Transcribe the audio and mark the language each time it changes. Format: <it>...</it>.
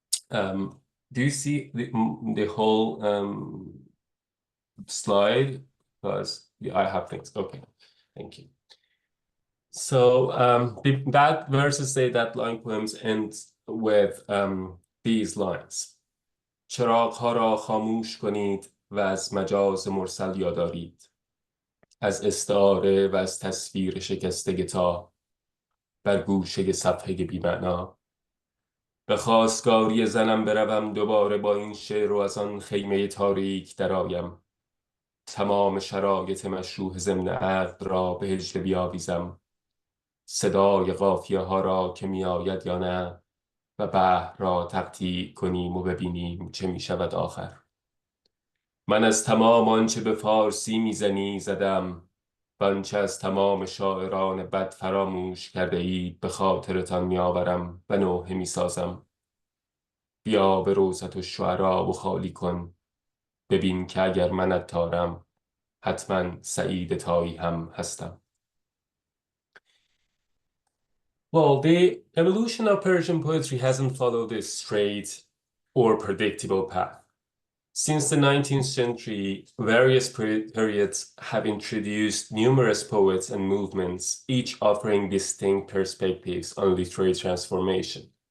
<en>Do you see the whole slide? Because I have things. Okay, thank you. So that verses say that long poems end with these lines.</en> <fa>چراغ‌ها را خاموش کنید و از مجاز مرسل یادآرید. از استعاره و از تصویر شکسته تا بر گوشه صفحه بی‌معنا. به خواستگاری زنم بروم دوباره با این شعر و از آن خیمه تاریک درآیم. تمام شرایط مشروح ضمن عقد را به هجله بیاویزم. صدای قافیه ها را که می آید یا نه و بحر را تقطیع کنیم و ببینیم چه می شود آخر. من از تمام آنچه به فارسی میزنی زدم و آنچه از تمام شاعران بد فراموش کرده اید به خاطرتان می آورم و نوحه می سازم. بیا به روضة الشعرا و خالی کن، ببین که اگر من عطارم حتما سعید تایی هم هستم.</fa> <en>Well, the evolution of Persian poetry hasn't followed a straight or predictable path. Since the 19th century, various periods have introduced numerous poets and movements, each offering distinct perspectives on literary transformation.</en>